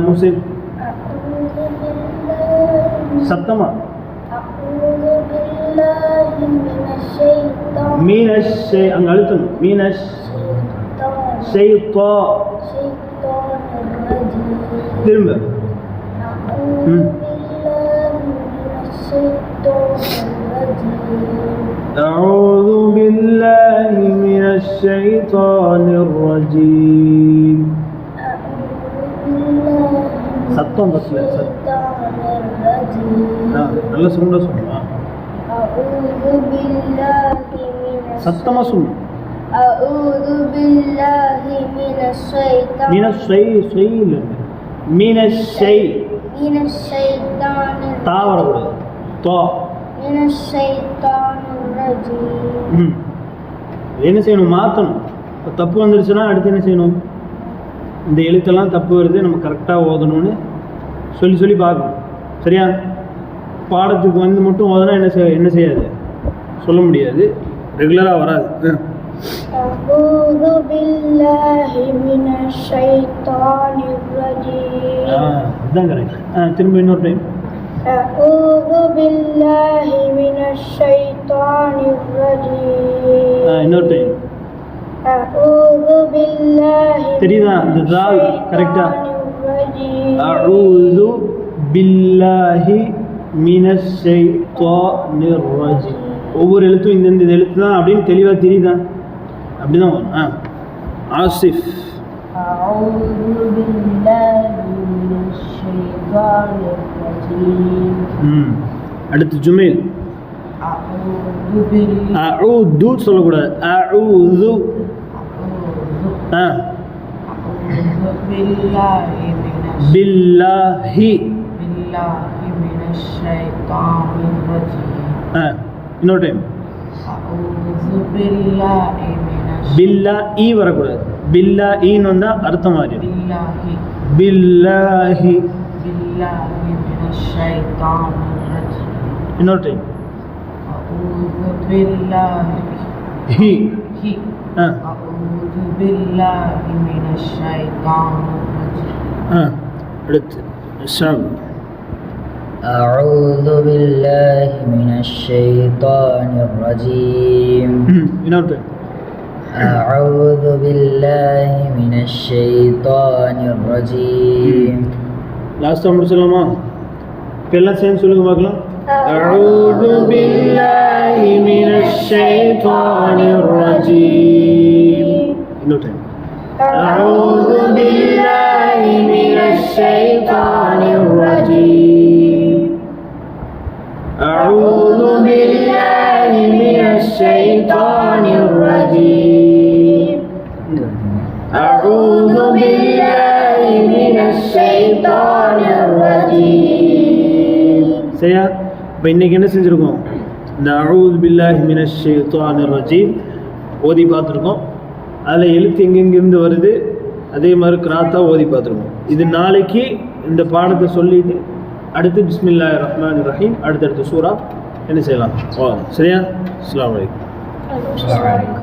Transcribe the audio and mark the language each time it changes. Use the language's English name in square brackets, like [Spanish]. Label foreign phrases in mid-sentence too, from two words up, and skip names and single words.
[Tamil] முஸ்லிம் சத்தமா மீனஷை அங்கே அழுத்தணும். மீனஷ் ஷைத்தா. திரும்ப [Arabic] أعوذ بالله من الشيطان الرجيم. [Tamil] சத்தம் பத்தல. நல்லா சவுண்டா சொல்லலாம். சத்தமா சொல்லு. [Arabic] أعوذ بالله من الشيطان. من الشيء من الشيء. من الشيطان. [Tamil] தா வரக்கூடாது. தா. [Arabic] من الشيطان الرجيم. [Tamil] என்ன செய்யணும்? மாற்றணும். இப்போ தப்பு வந்துருச்சுன்னா அடுத்து என்ன செய்யணும்? இந்த எழுத்தெல்லாம் தப்பு வருது, நம்ம கரெக்டாக ஓதணும்னு சொல்லி பார்க்கணும், சரியா? பாடத்துக்கு வந்து மட்டும் ஓதனா என்ன செய்யாது, சொல்ல முடியாது, ரெகுலராக வராது. [Arabic] أعوذ بالله من الشيطان الرجيم. [Tamil] இதுதான் கரெக்ட். திரும்ப இன்னொரு டைம். [Arabic] أعوذ بالله من الشيطان الرجيم. [Tamil] இன்னொரு டைம். [Arabic] أعوذ بالله. [Tamil] தெரியுதா இந்த தால் கரெக்டா? [Arabic] أعوذ بالله من الشيطان الرجيم. [Tamil] ஒவ்வொரு எழுத்தும் இந்த எழுத்து தான் அப்படின்னு தெளிவாக தெரியுதா? அப்படிதான் வரும். ஆசிஃப். [Arabic] أعوذ بالله من الشيطان الرجيم. [Tamil] அடுத்து ஜுமைல். [Arabic] أعوذ بالله. [Tamil] அஊது சொல்லக்கூடாது. அஊது [Arabic] أعوذ بالله பில்லாஹி من الشيطان الرجيم [Tamil] இன்னொரு டைம் [Arabic] أعوذ بالله من [Tamil] பில்லா ஈ வரக்கூடாது பில்லா ஈன்னு வந்தால் அர்த்தம் மாறிடும் பில்லாஹி [Arabic] من الشيطان الرجيم [Tamil] இன்னொரு டைம் [Arabic] أعوذ بالله ஹி أعوذ بالله من الشيطان الرجيم [Tamil] அடுத்து ஷாம் [Arabic] أعوذ بالله من الشيطان الرجيم [Tamil] இன்னொரு டைம் [Arabic] أعوذ بالله من الشيطان الرجيم [Tamil] லாஸ்ட்டாக முடிச்சிடலாமா இப்போ எல்லாம் சேர்ந்து சொல்லுங்க பார்க்கலாம் [Arabic] أعوذ بالله من الشيطان الرجيم [Tamil] இன்னொரு டைம் [Arabic] أعوذ بالله من الشيطان الرجيم أعوذ بالله من الشيطان الرجيم أعوذ بالله من الشيطان الرجيم [Tamil] சரியா இப்போ இன்னைக்கு என்ன செஞ்சுருக்கோம் இந்த [Arabic] أعوذ بالله من الشيطان الرجيم [Tamil] ஓதி பார்த்துருக்கோம் அதில் எழுத்து எங்கெங்கிருந்து வருது அதே மாதிரி கிராத்தா ஓதி பார்த்துருக்கோம் இது நாளைக்கு இந்த பாடத்தை சொல்லிட்டு அடுத்து [Arabic] بسم الله الرحمن الرحيم [Tamil] அடுத்தடுத்த சூறா என்ன செய்யலாம் சரியா [Arabic] السلام عليكم